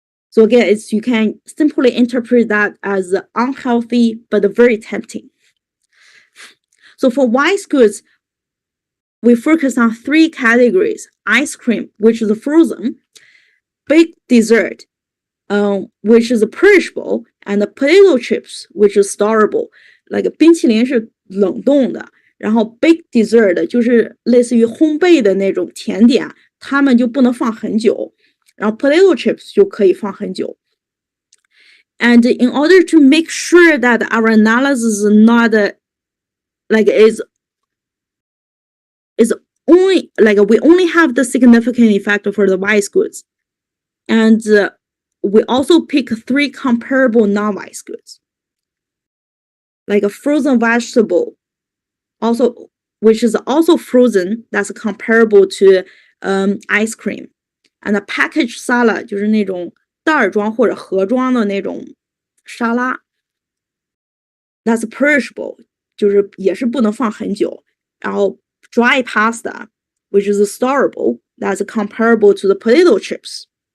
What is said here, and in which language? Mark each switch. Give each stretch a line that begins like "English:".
English: So again, you can simply interpret that as unhealthy but very tempting. So for Weiss goods, we focus on 3 categories: ice cream, which is frozen, baked dessert, which is perishable, and potato chips, which is storable.
Chinese: Like 冰淇淋是冷冻的，然后 baked dessert 就是类似于烘焙的那种甜点，它们就不能放很久，然后 potato chips 就可以放很久。
English: And in order to make sure that our analysis is not is only like we only have the significant effect for the Weiss goods, and we also pick 3 comparable non-vice goods, like a frozen vegetable, also which is also frozen, that's comparable to ice cream, and a packaged salad
Chinese: 就是那种袋装或者盒装的那种沙拉
English: ，that's perishable
Chinese: 就是也是不能放很久，然后
English: dry pasta which is storable, that's comparable to the potato chips.